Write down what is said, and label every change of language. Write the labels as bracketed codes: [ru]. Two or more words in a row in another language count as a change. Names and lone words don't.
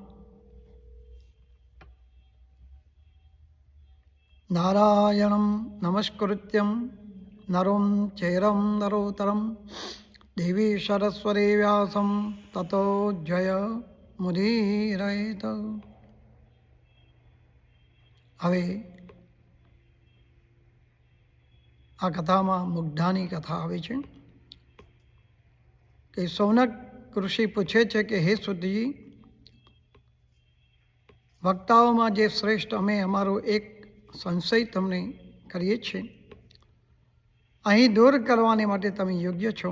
[sa] नारायणं नमस्कृत्यं नरं चैव नरोत्तरं देवी सरस्वती व्यासं ततो जयमुदीरयेत्। [gu] હવે આ કથામાં મુગ્ધાની કથા આવે છે કે સૌનક ઋષિ પૂછે છે કે હે સુતજી, વક્તાઓમાં જે શ્રેષ્ઠ અમે અમારો એક સંશય તમને કરીએ છીએ, અહીં દૂર કરવાને માટે તમે યોગ્ય છો.